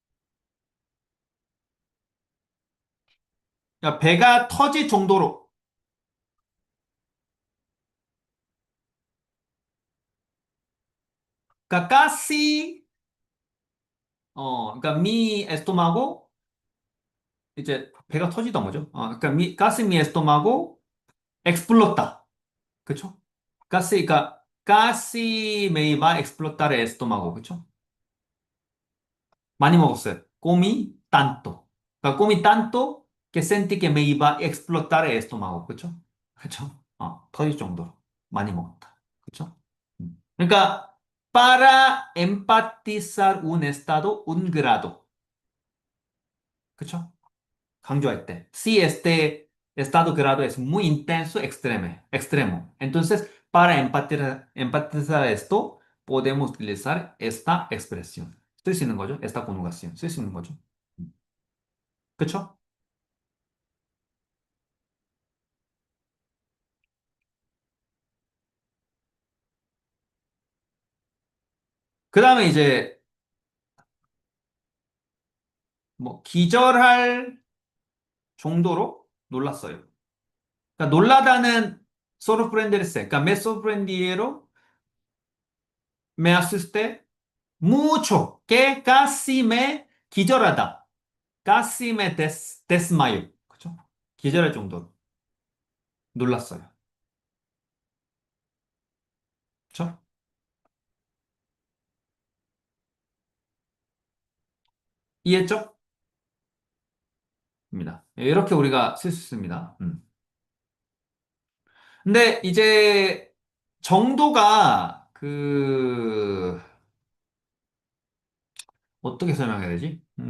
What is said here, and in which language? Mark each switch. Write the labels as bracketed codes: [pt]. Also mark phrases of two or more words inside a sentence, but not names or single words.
[ko] 그러니까 배가 터질 정도로. [es] 그러니까 casi, 그러니까 mi estómago, [ko] 이제 배가 터지던 거죠. [es] 그러니까 casi mi estómago explota. 그쵸? casi, 그러니까 casi me iba a explotar el estómago. [ko] 그쵸? 많이 먹었어요. [es] comí tanto. 그러니까 comí tanto que sentí que me iba a explotar el estómago. [ko] 그쵸? 그쵸? 터질 정도로 많이 먹었다. 그쵸? 그러니까 [es] para empatizar un estado, un grado. [ko] 그쵸? 강조할 때. [es] Si este estado grado es muy intenso, extremo. Entonces, para empatizar esto, podemos utilizar esta expresión. [ko] 쓸 수 있는 거죠. [es] esta conjugación. [ko] 쓸 수 있는 거죠. 그쵸? 그 다음에 이제 뭐 기절할 정도로 놀랐어요. 그러니까 놀라다는 sorprenderse. [es] 그러니까 me sorprendieron, me asusté mucho, que casi me 기절하다. casi me desmayo. [ko] 그죠? 기절할 정도로 놀랐어요. 그죠? 이해했죠? 입니다. 이렇게 우리가 쓸 수 있습니다. 근데 이제 정도가 어떻게 설명해야 되지?